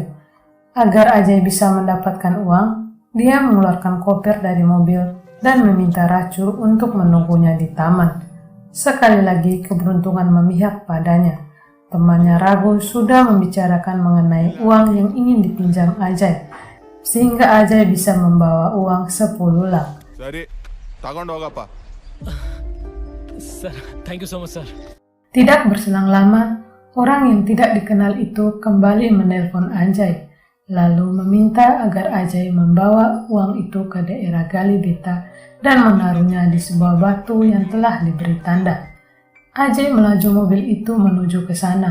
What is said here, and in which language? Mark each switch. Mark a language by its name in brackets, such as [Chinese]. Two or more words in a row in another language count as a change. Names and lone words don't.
[Indonesian] Agar Ajay bisa mendapatkan uang, dia mengeluarkan koper dari mobil dan meminta Racu untuk menunggunya di taman. Sekali lagi keberuntungan memihak padanya. Temannya Raghu sudah membicarakan mengenai uang yang ingin dipinjam Ajay, sehingga Ajay bisa membawa uang 10 lak. [Kannada] ಸರಿ ತಗೊಂಡು ಹೋಗಪ್ಪ. [English] Sir, thank you so much, sir. [Indonesian] Tidak berselang lama, orang yang tidak dikenal itu kembali menelpon Ajay, lalu meminta agar Ajay membawa uang itu ke daerah Galibeta dan menaruhnya di sebuah batu yang telah diberi tanda. Ajay melaju mobil itu menuju ke sana.